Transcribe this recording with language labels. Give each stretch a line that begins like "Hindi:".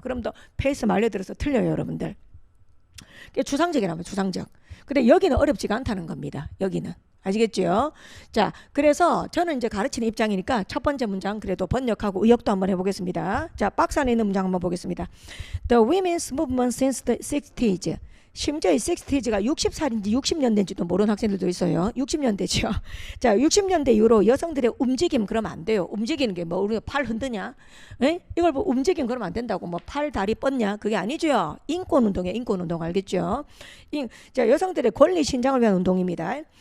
Korean: 그럼 더 페이스 말려들어서 틀려요, 여러분들. 추상적이라면 추상적. 근데 여기는 어렵지가 않다는 겁니다. 여기는. 아시겠죠? 자, 그래서 저는 이제 가르치는 입장이니까 첫 번째 문장 그래도 번역하고 의역도 한번 해보겠습니다. 자, 박스 안에 있는 문장 한번 보겠습니다.
English: The women's movement since the 60s.
Korean: 심지어 이 60s가 60살인지 60년대인지도 모르는 학생들도 있어요. 60년대죠. 자, 60년대 이후로 여성들의 움직임 그러면 안 돼요. 움직이는 게 뭐 우리가 팔 흔드냐? 에? 이걸 뭐 움직임 그러면 안 된다고 뭐 팔 다리 뻗냐? 그게 아니죠. 인권운동이에요. 인권운동 알겠죠? 자, 여성들의 권리 신장을 위한 운동입니다.